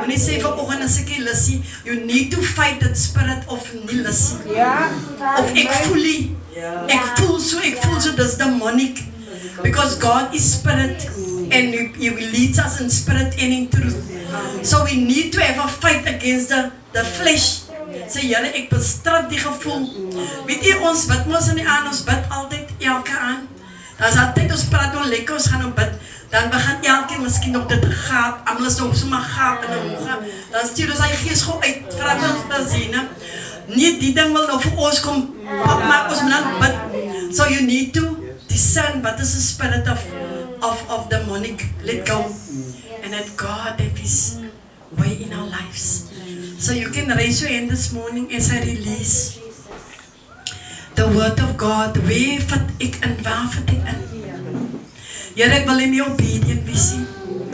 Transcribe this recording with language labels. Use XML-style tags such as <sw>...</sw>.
<af>Moenie sê vanoggend as ek nie lus nie,</af> <en>you need to fight that spirit of</en> <af>nie lus nie. Ja. Of ek voel nie. Ek voel so, dis demonic.</af> <en>Because God is spirit and He leads us in spirit and in truth. So we need to have a fight against the flesh.</en> <af>Sê Here, ek bestrid die gevoel. Weet jy ons bid mos in die aand, ons bid altyd elke aand. Dan is altyd ons praat oor lekker, ons gaan bid. Dan begin elke miskien nog dit gaap, almal is nog sommer gaap en dan dan stuur ons hy gees gou uit, vra ons dan sien. Nie die ding wil nou vir ons kom maak ons moet dan bid.</af> <en>So you need to discern what is the spirit of demonic. Let go. And that God have His way in our lives. So you can raise your hand this morning as I release the word of God.</en> <af>Waar vat ek in, waar vat ek in? Here, ek wil nie obedient wees nie.</af>